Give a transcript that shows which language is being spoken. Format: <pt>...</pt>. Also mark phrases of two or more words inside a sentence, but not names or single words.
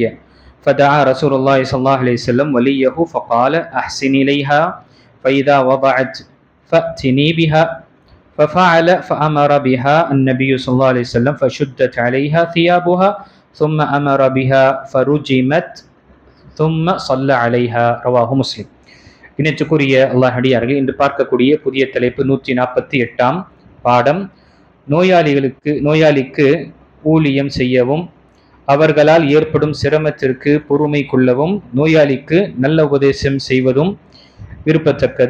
<ar>فدعا رسول الله صلى الله عليه وسلم وليه فقال أحسن إليها فإذا وضعت فأتني بها. ففعل فأمر بها النبي صلى الله عليه وسلم فشدت عليها ثيابها ثم أمر بها فرجمت ثم صلى عليها. رواه مسلم.</ar> <ta>இணைத்துக்குரிய அல்லாஹ் அடியார்கள், இன்று பார்க்கக்கூடிய புதிய தலைப்பு 148 பாடம். நோயாளிக்கு ஊழியம் செய்யவும் அவர்களால் ஏற்படும் சிரமத்திற்கு பொறுமை கொள்ளவும் நோயாளிக்கு நல்ல உபதேசம் செய்வதும் விருப்பத்தக்கது.</ta>